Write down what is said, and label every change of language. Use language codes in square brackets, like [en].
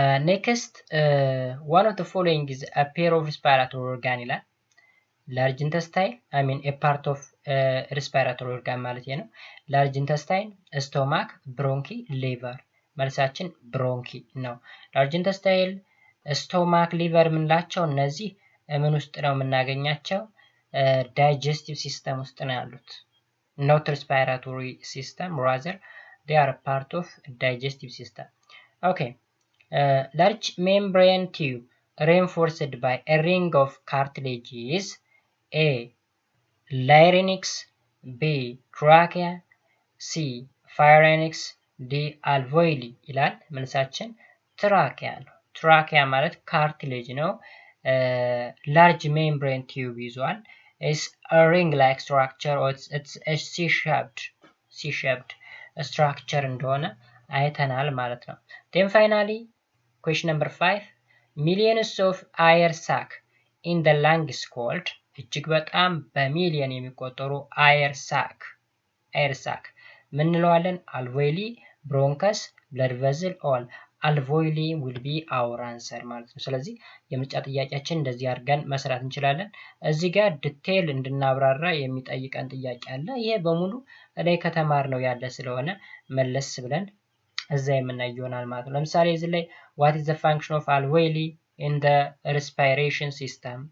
[en] ኔክስት one of the following is a pair of respiratory organ [am] ይላል። [en] large intestine a part of respiratory organ ማለት ነው። large intestine, stomach, bronchi, liver [am] መልሳችን ብሮንኪ ነው። [en] large intestine, stomach, liver [am] ምንላቸው እነዚህ ምን ውስጥ ነው የምናገኛቸው? [en] digestive system [am] ውስጥ ነው ያሉት። [en] not respiratory system, rather they are part of digestive system. Okay. Large membrane tube reinforced by a ring of cartilages. A. Larynx, B. Trachea, C. Pharynx, D. alveoli [am] ይላል። መልሳችን ትራኪያ ነው። ትራኪያ ማለት ካርቲሌጅ ነው። [en] large membrane tube ይዟል። is a ring-like structure or it's a C-shaped structure [am] እንደሆነ አይተናል ማለት ነው። [en] then finally question number 5 millions of air sac in the lung is called [am] እጅግ በጣም በሚሊዮን የሚቆጠሩ air sac ምን እንለዋለን? [en] alveoli, bronchus, blood vessel, all alveoli will be our answer [am] ማለት ነው። ስለዚህ የምርጫ ጥያቄያችን እንደዚህ አድርገን መስራት እንችላለን። እዚህ ጋር ዲቴል እንድናብራራ የሚጠይቀን ጥያቄ አለ። ይሄ በሙሉ ላይ ከተማርነው ያለ ስለሆነ መለስ ብለን እዛ የምናይ ይሆናል ማለት ነው። ለምሳሌ እዚህ ላይ [en] what is the function of alveoli in the respiration system?